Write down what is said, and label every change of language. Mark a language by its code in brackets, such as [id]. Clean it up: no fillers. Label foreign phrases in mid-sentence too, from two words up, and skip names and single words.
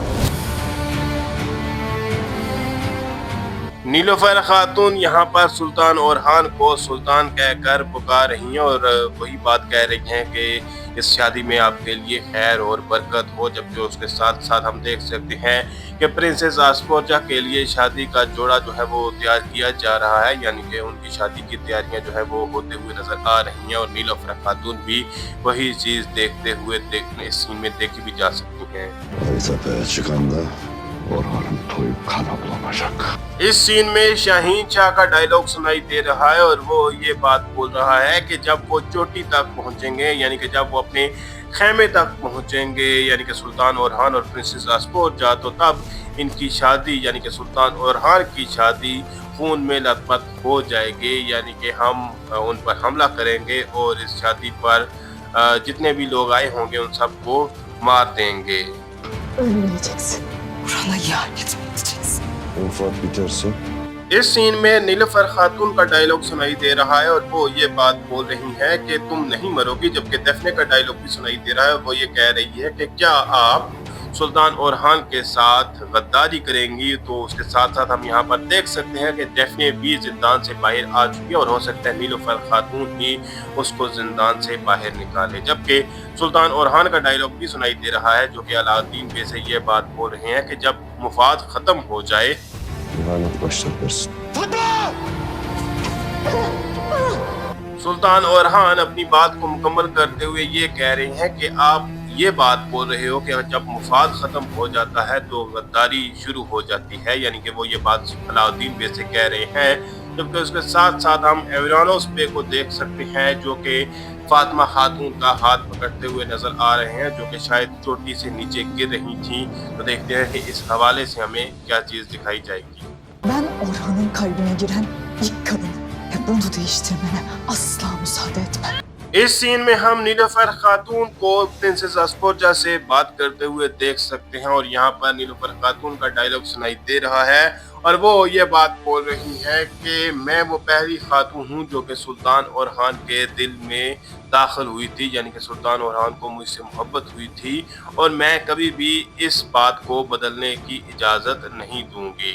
[hi] नीलूफर खातून यहाँ पर सुल्तान ओरहान को सुल्तान कहकर पुकार रही हैं और वही बात कह रही हैं कि इस शादी में आपके लिए खैर और बरकत हो, जबकि उसके साथ साथ हम देख सकते हैं कि प्रिंसेस आस्पोर्जा के लिए शादी का जोड़ा जो है वो तैयार किया जा रहा है, यानी कि उनकी शादी की तैयारियां जो है वो होते हुए नजर आ रही हैं और नीलूफर खातून भी वही चीज़ देखते हुए इस सीन में देखी भी जा सकती हैं। [tr] Tepeye çıkanda Orhan'ın toyup kana bulanacak. [hi] इस सीन में शाहीन शाह का डायलॉग सुनाई दे रहा है और वो ये बात बोल रहा है कि जब वो चोटी तक पहुंचेंगे, यानी कि जब वो अपने खेमे तक पहुंचेंगे यानी कि सुल्तान ओरहान और प्रिंसेस अस्फोरजा, तो तब इनकी शादी यानी कि सुल्तान ओरहान की शादी खून में लथपथ हो जाएगी, यानी कि हम उन पर हमला करेंगे और इस शादी पर जितने भी लोग आए होंगे उन सबको मार देंगे। [tr] Ölmeyeceksin. Orhan'a ihanet mi edeceksin? वफात biterse [hi] इस सीन में नीलुफर खातून का डायलॉग सुनाई दे रहा है और वो ये बात बोल रही है कि तुम नहीं मरोगी, जबकि दफने का डायलॉग भी सुनाई दे रहा है। वो ये कह रही है कि क्या आप सुल्तान ओरहान के साथ गद्दारी करेंगी। तो उसके साथ साथ हम यहाँ पर देख सकते हैं कि दफने भी जिंदान से बाहर आ चुकी है और हो सकता है नीलुफर खातून ही उसको जिंदान से बाहर निकाले, जबकि सुल्तान ओरहान का डायलॉग भी सुनाई दे रहा है जो कि अलाउद्दीन बे से ये बात बोल रहे हैं कि जब मुफाद खत्म हो जाए [tr] ihanet başlatırsın. [hi] सुल्तान ओरहान अपनी बात को मुकम्मल करते हुए ये कह रहे हैं कि आप ये बात बोल रहे हो कि जब मुफाद खत्म हो जाता है तो गद्दारी शुरू हो जाती है, यानी कि वो ये बात अलाउद्दीन बे से कह रहे हैं। जबकि उसके साथ साथ हम एवरानोस बे को देख सकते हैं जो कि फातिमा खातून का हाथ पकड़ते हुए नजर आ रहे हैं, जो कि शायद चोटी से नीचे गिर रही थी। तो देखते हैं कि इस हवाले से हमें क्या चीज दिखाई जाएगी। [tr] Ben Orhan'ın kalbine giren ilk kadınım ve bunu değiştirmene asla müsaade etmem. [hi] इस सीन में हम नीलुफर खातून को प्रिंसेस अस्फोरजा से बात करते हुए देख सकते हैं और यहाँ पर नीलुफर खातून का डायलॉग सुनाई दे रहा है और वो ये बात बोल रही है कि मैं वो पहली खातून हूँ जो कि सुल्तान ओरहान के दिल में दाखिल हुई थी, यानी कि सुल्तान ओरहान को मुझसे मोहब्बत हुई थी और मैं कभी भी इस बात को बदलने की इजाज़त नहीं दूंगी।